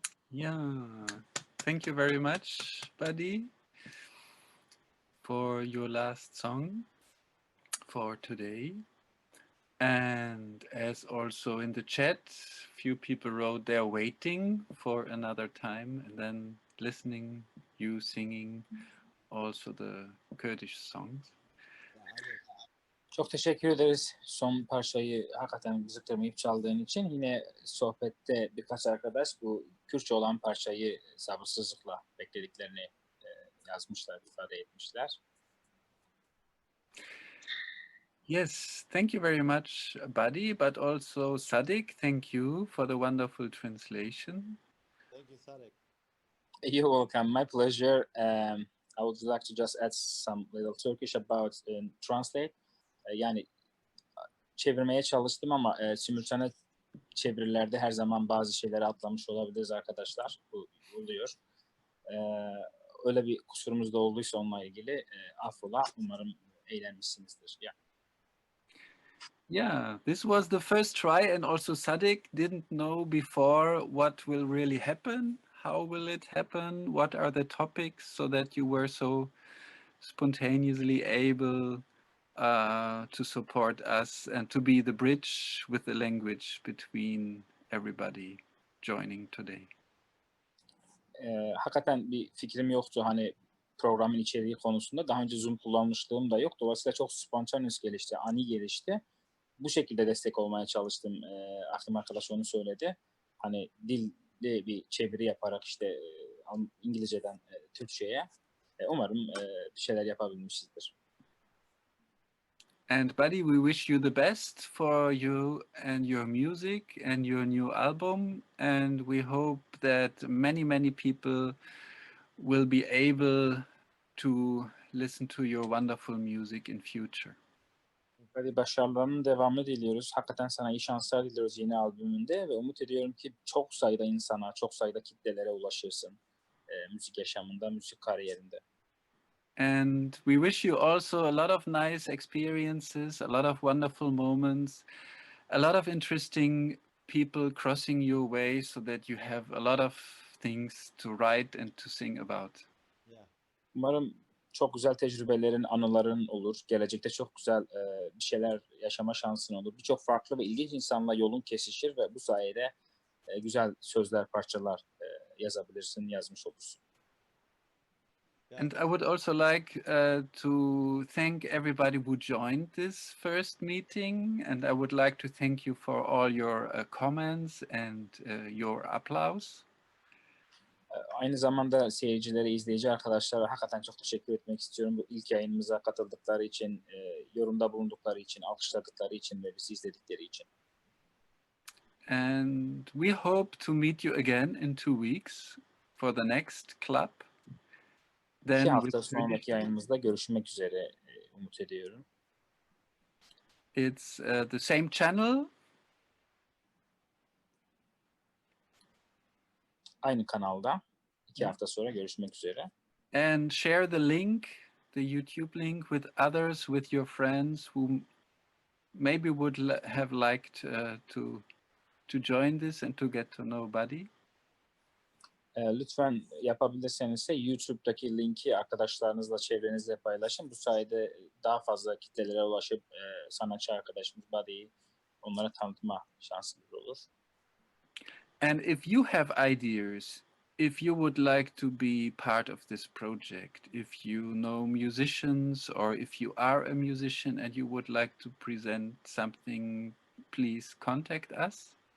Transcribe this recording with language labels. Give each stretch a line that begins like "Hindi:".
English: Yeah, thank you very much, buddy, for your last song for today. And as also in the chat, few people wrote they're waiting for another time and then listening you singing also the Kurdish songs.
Turkish: Çok teşekkür ederiz son parçayı hakikaten bizi kırmayıp çaldığın için. Yine sohbette birkaç arkadaş bu Kürtçe olan parçayı sabırsızlıkla beklediklerini yazmışlar, ifade etmişler.
English: Yes, thank you very much, buddy, but also Sadik, thank you for the wonderful translation. Thank you, Sadek. You're welcome. My pleasure. I would like to just add some little Turkish about translate.
Turkish: Yani çevirmeye çalıştım ama simultane çevirilerde her zaman bazı şeyleri atlamış olabiliriz arkadaşlar. Bu oluyor. Öyle bir kusurumuz da olduysa onunla ilgili affola. Umarım eğlenmişsinizdir.
English: Yeah, this was the first try, and also Sadik didn't know before what will really happen. How will it happen? What are the topics, so that you were so spontaneously able to support us and to be the bridge with the language between everybody joining today.
Turkish: Hakikaten bir fikrim yoktu hani programın içeriği konusunda. Daha önce Zoom kullanmışlığım da yok. Dolayısıyla çok spontaneous gelişti, ani gelişti. Bu şekilde destek olmaya çalıştım. Aklım arkadaş onu söyledi. Hani dilde bir çeviri yaparak işte İngilizceden Türkçe'ye. Umarım bir şeyler yapabilmişizdir.
English: And buddy, we wish you the best for you and your music and your new album. And we hope that many people will be able to listen to your wonderful music in future.
Turkish: Hadi başarılarının devamını diliyoruz. Hakikaten sana iyi şanslar diliyoruz yeni albümünde ve umut ediyorum ki çok sayıda insana, çok sayıda kitlelere ulaşırsın müzik yaşamında, müzik kariyerinde.
English: And we wish you also a lot of nice experiences, a lot of wonderful moments, a lot of interesting people crossing your way so that you have a lot of things to write and to sing about. Yeah.
Turkish: Umarım çok güzel tecrübelerin, anıların olur. Gelecekte çok güzel bir şeyler yaşama şansın olur. Birçok farklı ve ilginç insanla yolun kesişir ve bu sayede güzel sözler, parçalar yazabilirsin, yazmış olursun.
English: Yeah. And I would also like to thank everybody who joined this first meeting, and I would like to thank you for all your comments and your applause.
Turkish: Aynı zamanda seyircilere, izleyici arkadaşlara hakikaten çok teşekkür etmek istiyorum. Bu ilk yayınımıza katıldıkları için, yorumda bulundukları için, alkışladıkları için ve bizi izledikleri için.
English: And we hope to meet you again in 2 weeks for the next club.
Turkish: 2 hafta sonraki yayınımızda görüşmek üzere umut ediyorum.
English: It's the same channel.
Turkish: Aynı kanalda 2 hafta sonra görüşmek üzere.
English: And share the link, the YouTube link with others, with your friends who maybe would have liked to join this and to get to know Buddy.
Turkish: Lütfen yapabilirseniz YouTube'daki linki arkadaşlarınızla, çevrenizle paylaşın. Bu sayede daha fazla kitlelere ulaşıp sanatçı arkadaşımız Buddy'yi onlara tanıtma şansınız olur.
English: And if you have ideas, if you would like to be part of this project, if you know musicians or if you are a musician and you would like to present something, please contact us.